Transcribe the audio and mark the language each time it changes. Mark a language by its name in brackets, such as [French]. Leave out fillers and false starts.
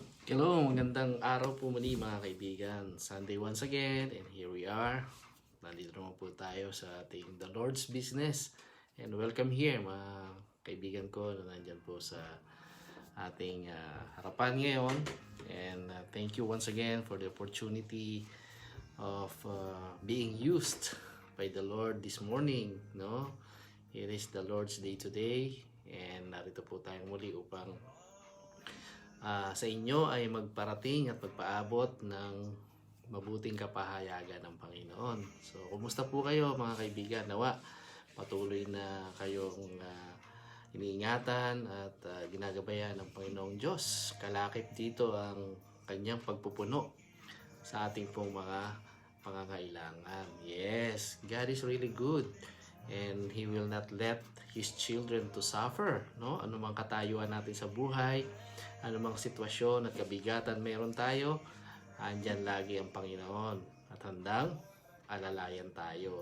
[Filipino] Hello, magandang araw po muli mga kaibigan. [English] Sunday once again and here we are. [Filipino] Nandito naman po tayo sa ating The Lord's Business. [English] And welcome here [Filipino] mga kaibigan ko na nandyan po sa ating harapan ngayon. [English] And thank you once again for the opportunity of being used by the Lord this morning. No? It is the Lord's Day today. [Filipino] And narito po tayo muli upang sa inyo ay magparating at magpaabot ng mabuting kapahayagan ng Panginoon. So, kumusta po kayo mga kaibigan? Nawa, patuloy na kayong iniingatan at ginagabayan ng Panginoong Diyos. Kalakip dito ang kanyang pagpupuno sa ating pong mga pangangailangan. [English] Yes, God is really good. And He will not let His children to suffer. No? [Filipino] Anumang katayuan natin sa buhay, anumang sitwasyon at kabigatan meron tayo, andyan lagi ang Panginoon at handang alalayan tayo.